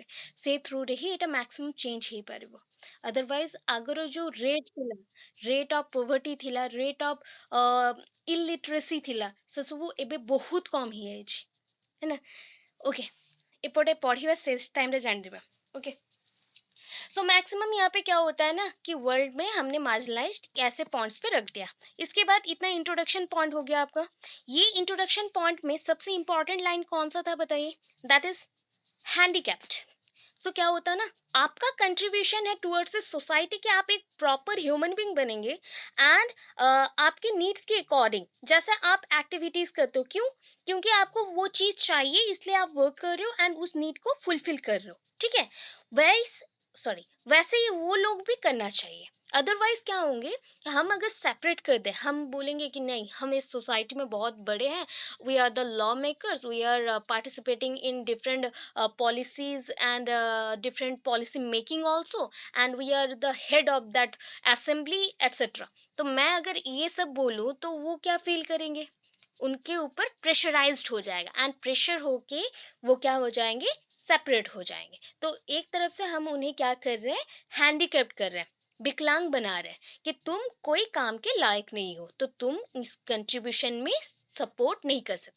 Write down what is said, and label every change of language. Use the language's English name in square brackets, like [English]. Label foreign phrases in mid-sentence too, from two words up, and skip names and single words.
[Odia] ସେ ଥ୍ରୁରେ ହିଁ ଏଇଟା [English] maximum change [Odia] ହେଇପାରିବ. ଅଦରୱାଇଜ୍ ଆଗର ଯେଉଁ ରେଟ୍ ଥିଲା, [English] rate of poverty [Odia] ଥିଲା, [English] rate of illiteracy [Odia] ଥିଲା, ସେସବୁ ଏବେ ବହୁତ କମ୍ ହେଇଯାଇଛି, ହେଲା. ଓକେ, ଏପଟେ ପଢ଼ିବା ଶେଷ ଟାଇମରେ ଜାଣିଯିବା. ଓକେ, [English] so maximum [Hindi] यहाँ पे क्या होता है ना कि वर्ल्ड में हमने मार्जिनलाइज्ड ऐसे पॉइंट्स पे रख दिया। इसके बाद इतना [English] introduction point [Hindi] हो गया आपका। ये [English] introduction point [Hindi] में सबसे इंपॉर्टेंट लाइन कौन सा था बताइए? [English] That is handicapped. [Hindi] सो क्या होता है ना, आपका कंट्रीब्यूशन है [English] towards this society [Hindi] कि आप एक [English] proper human being [Hindi] बनेंगे एंड आपके नीड्स के अकॉर्डिंग जैसे आप एक्टिविटीज करते हो। क्यों? क्योंकि आपको वो चीज चाहिए इसलिए आप वर्क कर रहे हो एंड उस नीड को फुलफिल कर रहे हो, ठीक है? वैस सॉरी, वैसे ही वो लोग भी करना चाहिए। अदरवाइज क्या होंगे, हम अगर सेपरेट कर दें, हम बोलेंगे कि नहीं हम इस सोसाइटी में बहुत बड़े हैं, [English] We are the law makers, we are participating in different policies and different policy making also, and we are the head of that assembly etc। [Hindi] तो मैं अगर ये सब बोलूँ तो वो क्या फील करेंगे? उनके ऊपर प्रेशराइज्ड हो जाएगा एंड प्रेशर होके वो क्या हो जाएंगे? सेपरेट हो जाएंगे। तो एक तरफ से हम उन्हें क्या कर रहे हैं? हैंडीकैप्ड कर रहे हैं, विकलांग बना रहे हैं कि तुम कोई काम के लायक नहीं हो, तो तुम इस कंट्रीब्यूशन में सपोर्ट नहीं कर सकते।